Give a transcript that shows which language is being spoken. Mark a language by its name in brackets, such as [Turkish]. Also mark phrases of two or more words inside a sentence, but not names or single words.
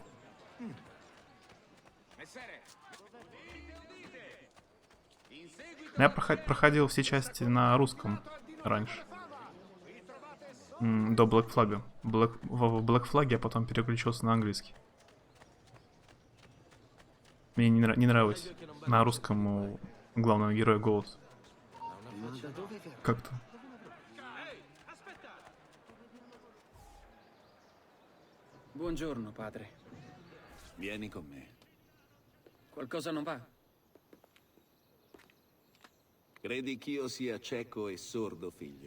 [Russian] Я проходил все части на русском раньше. До Black Flag. В Black Flag я потом переключился на английский. Мне не нравилось на русском у главного героя голос. Как-то. [Italian] Buongiorno, padre. Vieni con me. Qualcosa non va? Credi ch'io sia cieco e sordo, figlio?